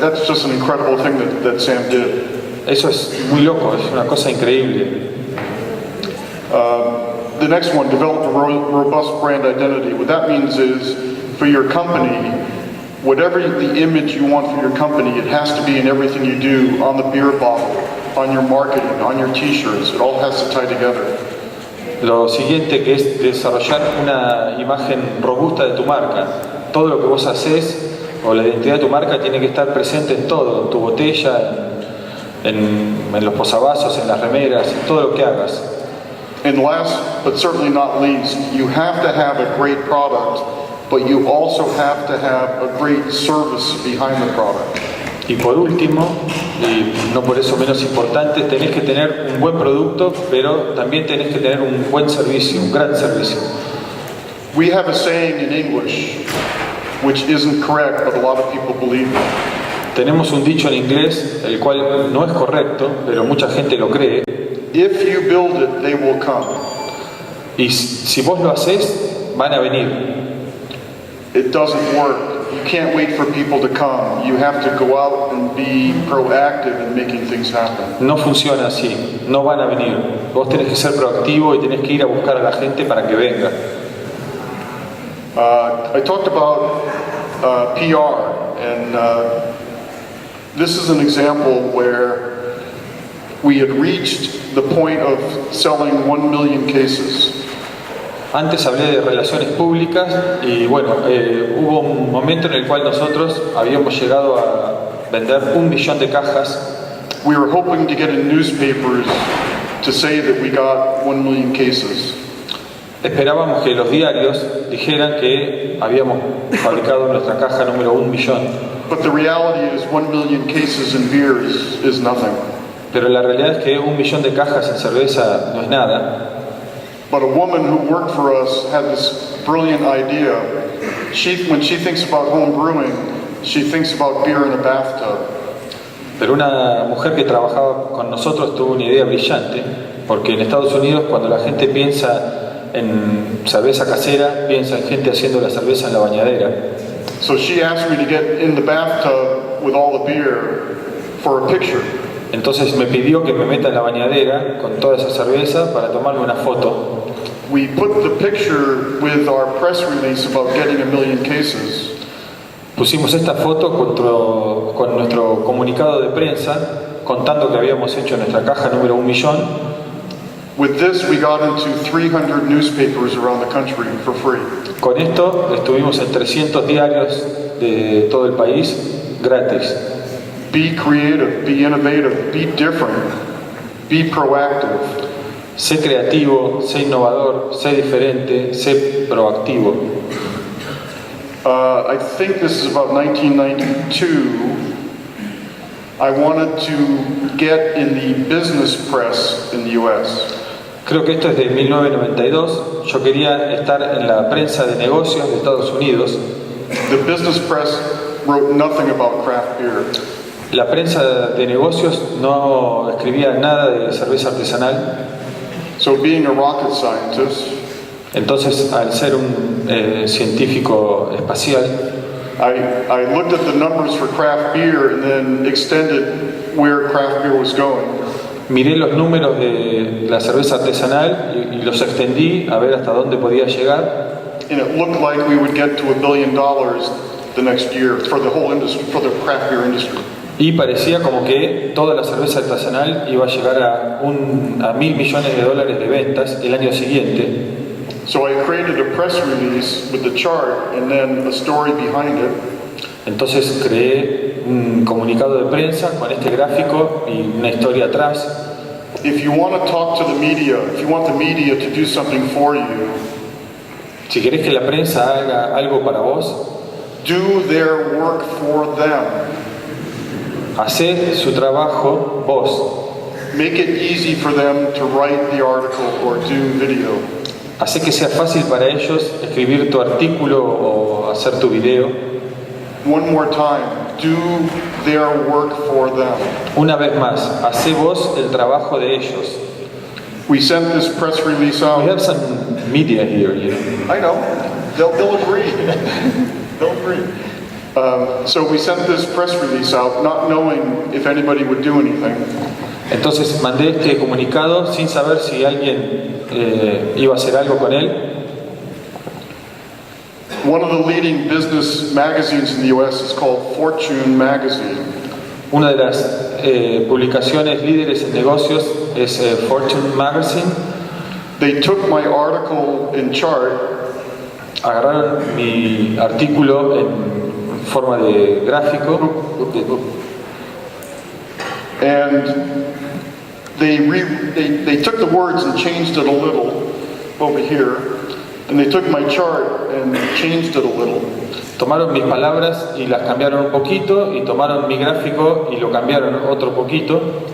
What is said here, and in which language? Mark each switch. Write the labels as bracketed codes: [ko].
[en] That's just an incredible thing that Sam did. [es] Eso es muy loco, es una cosa increíble. [en] The next one, develop a robust brand identity. What that means is, for your company, whatever the image you want for your company, it has to be in everything you do, on the beer bottle, on your marketing, on your t-shirts. It all has to tie together. [es] Lo siguiente que es desarrollar una imagen robusta de tu marca. Todo lo que vos haces o la identidad de tu marca tiene que estar presente en todo, en tu botella, en los posavasos, en las remeras, en todo lo que hagas. [en] And last, but certainly not least, you have to have a great product, but you also have to have a great service behind the product. [es] Y por último, y no por eso menos importante, tenés que tener un buen producto, pero también tenés que tener un buen servicio, un gran servicio. [en] We have a saying in English, which isn't correct, but a lot of people believe it. [es] Tenemos un dicho en inglés, el cual no es correcto, pero mucha gente lo cree. [en] If you build it, they will come. [es] Y si vos lo haces, van a venir. [en] It doesn't work. You can't wait for people to come. You have to go out and be proactive in making things happen. [es] No funciona así, no van a venir. Vos tenés que ser proactivo y tenés que ir a buscar a la gente para que venga. [en] I talked about PR, and this is an example where we had reached the point of selling 1 million cases. [es] Antes hablé de relaciones públicas y hubo un momento en el cual nosotros habíamos llegado a vender 1 millón de cajas. [en] We were hoping to get in newspapers to say that we got 1 million cases. [es] Esperábamos que los diarios dijeran que habíamos fabricado nuestra caja número 1 millón. [en] But the reality is 1 million cases in beer is nothing. [es] Pero la realidad es que 1 millón de cajas en cerveza no es nada. [en] But a woman who worked for us had this brilliant idea. When she thinks about home brewing, she thinks about beer in a bathtub. [es] Pero una mujer que trabajaba con nosotros tuvo una idea brillante, porque en Estados Unidos cuando la gente piensa en cerveza casera, piensa en gente haciendo la cerveza en la bañadera. [en] So she asked me to get in the bathtub with all the beer for a picture. [es] Entonces me pidió que me meta en la bañadera con toda esa cerveza para tomarme una foto. [en] We put the picture with our press release about getting 1 million cases. [es] Pusimos esta foto con nuestro comunicado de prensa contando que habíamos hecho nuestra caja número 1 millón. [en] With this, we got into 300 newspapers around the country for free. [es] Con esto estuvimos en 300 diarios de todo el país gratis. [en] Be creative, be innovative, be different, be proactive. [es] Sé creativo, sé innovador, sé diferente, sé proactivo. [en] I think this is about 1992. I wanted to get in the business press in the U.S. [es] Creo que esto es de 1992. Yo quería estar en la prensa de negocios de Estados Unidos. [en] The business press wrote nothing about craft beer. [es] La prensa de negocios no escribía nada de cerveza artesanal. [en] So being a rocket scientist, [es] Entonces, al ser un científico espacial, [en] I looked at the numbers for craft beer and then extended where craft beer was going. [es] miré los números de la cerveza artesanal y los extendí a ver hasta dónde podía llegar. [en] And it looked like we would get to $1 billion the next year for the whole industry, for the craft beer industry. [es] Y parecía como que toda la cerveza artesanal iba a llegar a $1.000 millones de ventas el año siguiente. [en] So I created a press release with the chart and then a story behind it. [es] Entonces creé un comunicado de prensa con este gráfico y una historia atrás. [en] If you want to talk to the media, if you want the media to do something for you, [es] Si querés que la prensa haga algo para vos, [en] do their work for them. [es] hacé su trabajo vos. [en] Make it easy for them to write the article or do video. [es] Hacé que sea fácil para ellos escribir tu artículo o hacer tu video. [en] One more time, do their work for them. [es] Una vez más, hacé vos el trabajo de ellos. [en] We sent this press release We out. have some media here, you know. I know, they'll agree. They'll agree. So we sent this press release out, not knowing if anybody would do anything. [es] Entonces mandé este comunicado sin saber si alguien iba a hacer algo con él. [en] One of the leading business magazines in the U.S. is called Fortune Magazine. [es] Una de las publicaciones líderes en negocios es Fortune Magazine. [en] They took my article in chart [es] Agarraron mi artículo en forma de gráfico [en] and they took the words and changed it a little over here, and they took my chart and changed it a little. [es] tomaron mis palabras y las cambiaron un poquito, y tomaron mi gráfico y lo cambiaron otro poquito,